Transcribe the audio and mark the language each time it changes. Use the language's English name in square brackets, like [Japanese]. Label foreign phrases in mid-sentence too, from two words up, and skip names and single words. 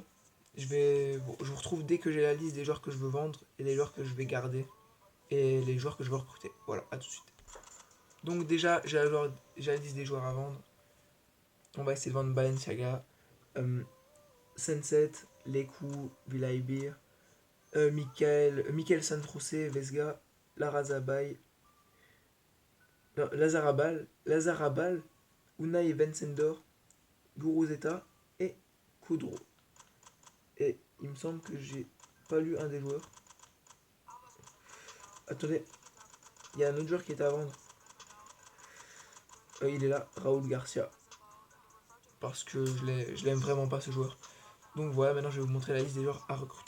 [French] Je vous retrouve dès que j'ai la liste des joueurs que je veux vendre et des joueurs que je vais garder et les joueurs que je veux recruter. Voilà, à tout de suite. Donc déjà, j'ai la liste des joueurs à vendre. On va essayer de vendre Balenciaga, Sunset, Leku, Villaibir, Michael Santrosé, Vesga, Larazabay, non, Lazarabal, Unai Vincendor, Guruzeta et Kudro. Et il me semble que j'ai pas lu un des joueurs. Attendez, il y a un autre joueur qui est à vendre. Il est là, Raúl Garcia. Parce que je l'aime vraiment pas ce joueur. Donc voilà, maintenant je vais vous montrer la liste des joueurs à recruter.